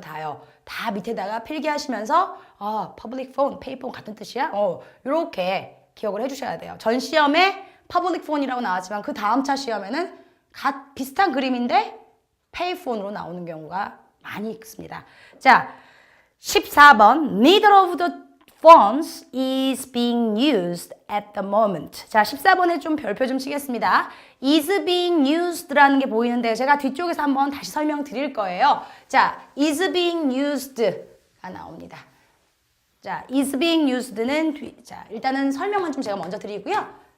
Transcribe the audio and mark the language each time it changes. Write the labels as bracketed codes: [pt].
[ko] 다요. 다 밑에다가 필기하시면서 public phone, payphone 같은 뜻이야? 이렇게 기억을 해주셔야 돼요. 전 시험에 public phone이라고 나왔지만 그 다음 차 시험에는 비슷한 그림인데 payphone으로 나오는 경우가 많이 있습니다. 자, 14번 [en] Neither of the phones is being used at the moment. [ko] 자, 14번에 좀 별표 좀 치겠습니다. is being used라는 게 보이는데 제가 뒤쪽에서 한번 다시 설명드릴 거예요. 자, is being used가 나옵니다. 자, is being used는 자, 일단은 설명은 좀 제가 먼저 드리고요.